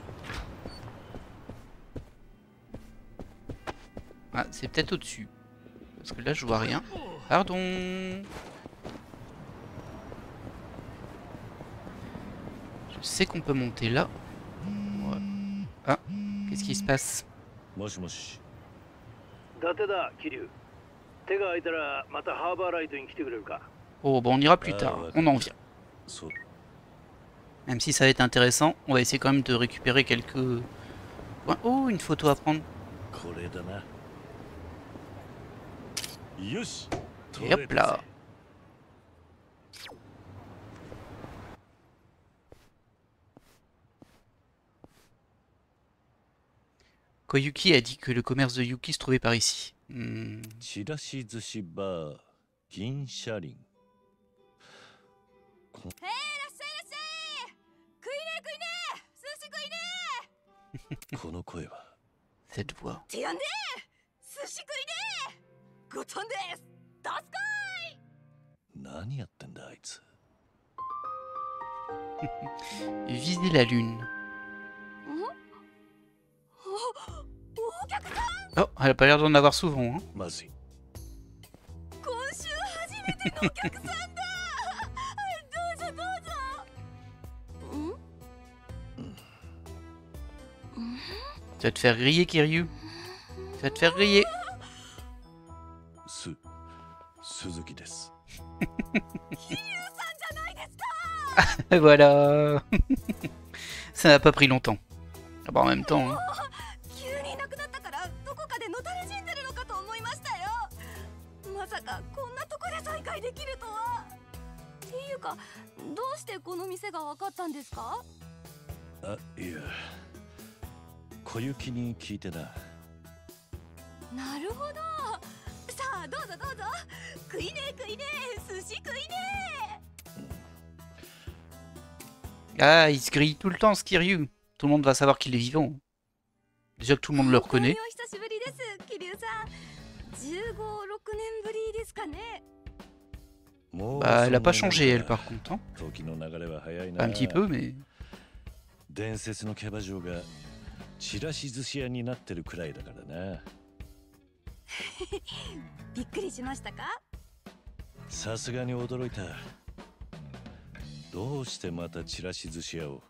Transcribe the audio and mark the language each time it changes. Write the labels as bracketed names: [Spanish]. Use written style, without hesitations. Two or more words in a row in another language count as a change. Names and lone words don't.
[French] Ah, c'est peut-être au-dessus. Parce que là, je vois rien. Pardon. Je sais qu'on peut monter là. Ouais. Ah, qu'est-ce qui se passe? [Japanese] もしもし。伊達だ、桐生。手が空いたらまたハーバーライトに来てくれるか。 [French] Oh, bon, on ira plus tard. On en vient. [Japanese] そう。 [French] Même si ça va être intéressant, on va essayer quand même de récupérer quelques points. Oh, une photo à prendre. [Japanese] これだな。よし。 [French] Et hop là. Koyuki a dit que le commerce de Yuki se trouvait par ici. [Japanese] ちらし寿司バー銀車輪。いらっしゃいいらっしゃい。食いね食いね寿司食いね。この声は。 [French] Cette voix. [Japanese] てやんで寿司食いね。ごとんです。どすこい。何やってんだあいつ。 [French] Viser la lune. Oh, elle a pas l'air d'en avoir souvent. Hein. [Japanese] まずい。今週初めてのお客さんだ。どうぞどうぞ。 [French] Tu vas te faire griller, Kiryu. Tu vas te faire griller. [Japanese] 鈴木です。桐生さんじゃないですか。 [French] Voilà. Ça n'a pas pris longtemps. Ah bah en même temps. Hein. [Japanese] 急にいなくなったからどこかでのたれ死んでるのかと思いましたよ。まさかこんなとこで再会できるとは。っていうかどうしてこの店が分かったんですか？あ、いや、小雪に聞いてな。なるほど。さあどうぞどうぞ。食いねえ食いねえ、寿司食いね [French] Ah, il se grille tout le temps, ce Kiryu. Tout le monde va savoir qu'il est vivant. Déjà que tout le [Japanese] え。 [French] monde le [Japanese] 本当に [French] reconnaît. [Japanese] お久しぶりです、桐生さん。15、6年ぶりですかね。 [French] Bah, elle a pas changé, elle, par contre. Hein. [Japanese] 時の流れは早いな。 [French] Un petit peu, mais... [Japanese] 伝説のキャバ嬢がちらし寿司屋になってるくらいだからな。びっくりしましたか？さすがに驚いた。どうしてまたちらし寿司屋を？